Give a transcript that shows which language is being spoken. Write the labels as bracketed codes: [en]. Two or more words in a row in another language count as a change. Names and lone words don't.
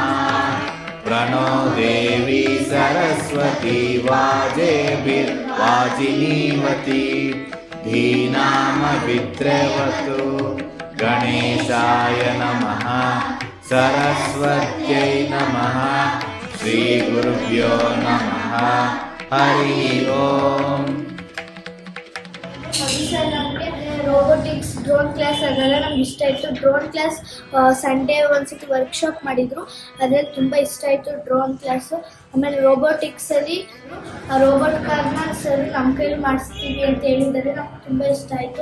[sa] प्रणो देवी सरस्वती वाजेभिर्वाजिनीवती धीनामभिद्रवतु। गणेशाय नमः। सरस्वत्यै नमः। श्रीगुरुभ्यो नमः। हरि ओम्। [en] robotics drone class [kn] ಅದೆಲ್ಲ ನಮ್ಗೆ ಇಷ್ಟ ಆಯಿತು. [en] drone class Sunday [kn] ಒಂದ್ಸತಿ ವರ್ಕ್ಶಾಪ್ ಮಾಡಿದರು, ಅದ್ರಲ್ಲಿ ತುಂಬ ಇಷ್ಟ ಆಯಿತು [en] drone class. [kn] ಆಮೇಲೆ ರೋಬೋಟಿಕ್ಸಲ್ಲಿ [en] robot car [kn] ಸರ್ ನಮ್ಮ ಕೈಲಿ ಮಾಡಿಸ್ತೀವಿ ಅಂತ ಹೇಳಿದ್ದಾರೆ, ನಮ್ಗೆ ತುಂಬ ಇಷ್ಟ ಆಯಿತು.